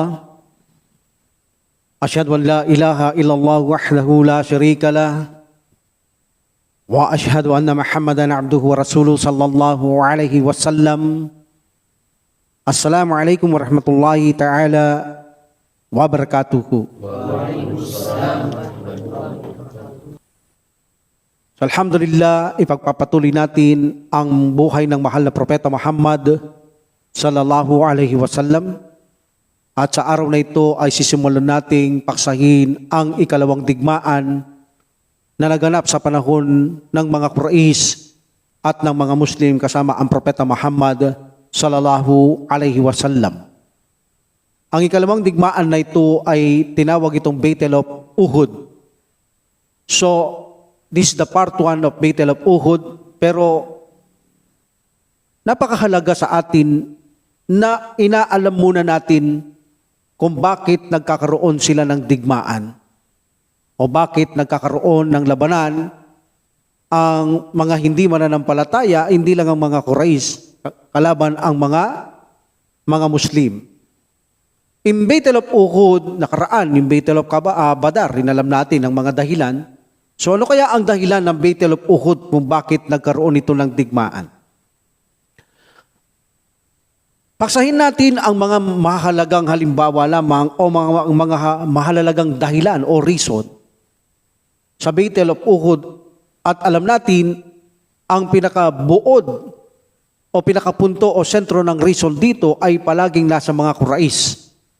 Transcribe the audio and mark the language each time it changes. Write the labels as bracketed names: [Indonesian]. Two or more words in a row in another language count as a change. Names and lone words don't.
[Arabic] أشهد أن لا إله إلا الله وحده لا شريك له وأشهد أن محمدا عبده ورسوله صلى الله عليه وسلم. السلام عليكم ورحمة الله تعالى وبركاته. [Filipino] So, alhamdulillah, ipagpapatuloy natin ang buhay ng mahal na Propeta Muhammad [Arabic] صلى الله عليه وسلم. [Filipino] At sa araw na ito ay sisimulan nating paksahin ang ikalawang digmaan na naganap sa panahon ng mga Quraysh at ng mga Muslim kasama ang Propeta Muhammad [Arabic] صلى الله عليه وسلم. [Filipino] Ang ikalawang digmaan na ito ay tinawag itong Battle of Uhud. [English] So, this is the part 1 of Battle of Uhud, [Filipino] pero napakahalaga sa atin na inaalam muna natin kung bakit nagkakaroon sila ng digmaan o bakit nagkakaroon ng labanan ang mga hindi mananampalataya, hindi lang ang mga Quraysh, kalaban ang mga Muslim. [English] In Battle of Uhud, nakaraan, in Battle of Badar, [Filipino] inalam natin ang mga dahilan. So ano kaya ang dahilan ng Battle of Uhud kung bakit nagkaroon ito ng digmaan? Paksahin natin ang mga mahalagang halimbawa lamang o mga mahalagang dahilan o reason sa Battle of Uhud, at alam natin ang pinakabuod o pinakapunto o sentro ng reason dito ay palaging nasa mga Quraysh.